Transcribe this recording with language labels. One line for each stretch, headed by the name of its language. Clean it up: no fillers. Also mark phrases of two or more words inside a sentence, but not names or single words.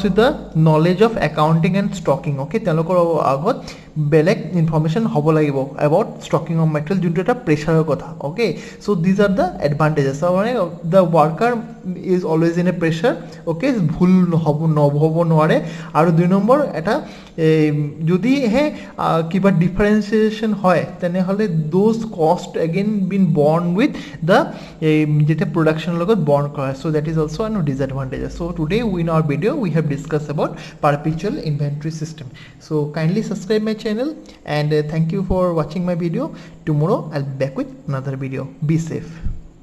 English: with the knowledge of accounting and stocking okay
Assamese: তেওঁলোকৰ আগত বেলেগ ইনফৰমেশ্যন হ'ব লাগিব
English: about stocking of material
Assamese: যোনটো এটা প্ৰেছাৰৰ কথা
English: okay so these are the advantages so the worker is always in a pressure okay
Assamese: ভুল নহব নোৱাৰে আৰু দুই নম্বৰ এটা যদি হে কিবা ডিফাৰেন্সিয়েশন হয় তেনেহলে
English: those cost again been borne with the
Assamese: যেটা production লগত born কৰা
English: so that is also a disadvantage so today in our video we have discussed about perpetual inventory system so kindly subscribe my channel and thank you for watching my video tomorrow I'll be back with another video be safe